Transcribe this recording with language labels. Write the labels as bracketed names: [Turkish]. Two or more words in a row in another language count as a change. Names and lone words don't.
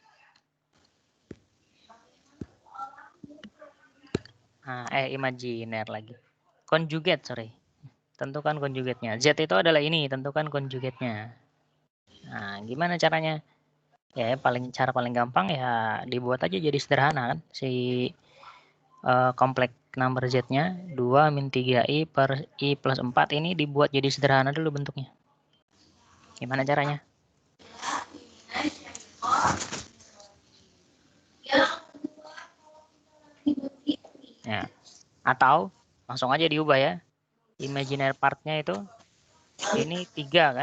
[Indonesian] Nah, imaginary lagi. [English] Conjugate, sorry. [Indonesian] Tentukan konjugatnya. Z itu adalah ini, tentukan konjugatnya. Nah, gimana caranya? Ya, cara paling gampang ya dibuat aja jadi sederhana kan. Si kompleks number Z-nya 2 min 3i per i plus 4 ini dibuat jadi sederhana dulu bentuknya. Gimana caranya? Ya. Atau langsung aja diubah ya. [English] Imaginary part- [Indonesian] nya itu ini 3 kan?